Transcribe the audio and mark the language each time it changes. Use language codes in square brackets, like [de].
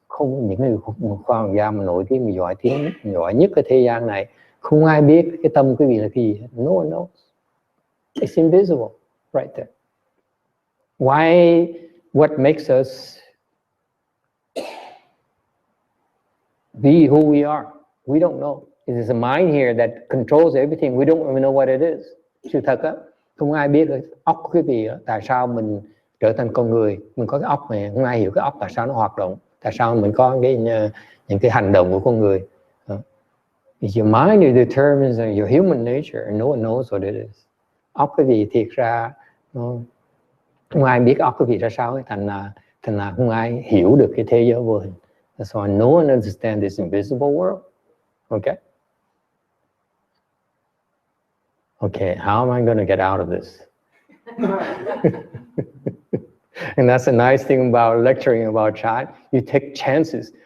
[vi] Không, những người khoa học gia mà nổi tiếng, giỏi nhất cái thế gian này, không ai biết cái tâm quý vị là cái gì hết. [en] No one knows. It's invisible, right there. Why? What makes us be who we are? We don't know. It is a mind here that controls everything. We don't even know what it is. [vi] Sự thật á, không ai biết óc của quý vị tại sao mình trở thành con người. Mình có cái óc này, không ai hiểu cái óc tại sao nó hoạt động. Tại sao mình có những cái hành động của con người. Your mind it determines your human nature and no one knows what it is. Óc quý vị thiệt ra không ai biết óc quý vị ra sao ấy. Thành là không ai hiểu được cái thế giới vô hình. [en] That's why no one understands this invisible world. Okay? Okay, how am I going to get out of this? And that's a nice thing about lecturing about chat. You take chances.